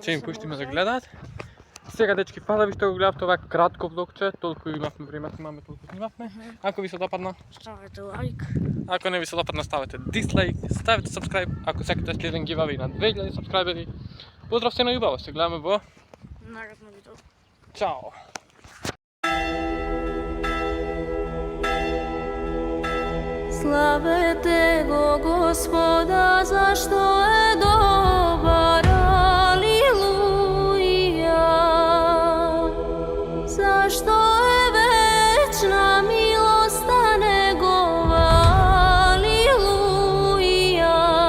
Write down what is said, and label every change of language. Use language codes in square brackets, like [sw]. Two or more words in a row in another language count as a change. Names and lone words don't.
[mk] Ќе им пуштиме да гледаат. Сега, дечки, фала ви што го гледавте ова кратко влогче, толку имавме време, имаме толку снимавме. Ако ви се допадна, Ставете лайк. ако не ви се допадна, ставете дислайк, ставете subscribe, ако сакате следен giveaway на 2000 subscriberi. Поздрав се на љубаво, се гледаме во Наредно видео. Чао! [sr] Slavete go Gospoda, zašto je dobar, aleluja. Zašto je večna milost njegova, aleluja.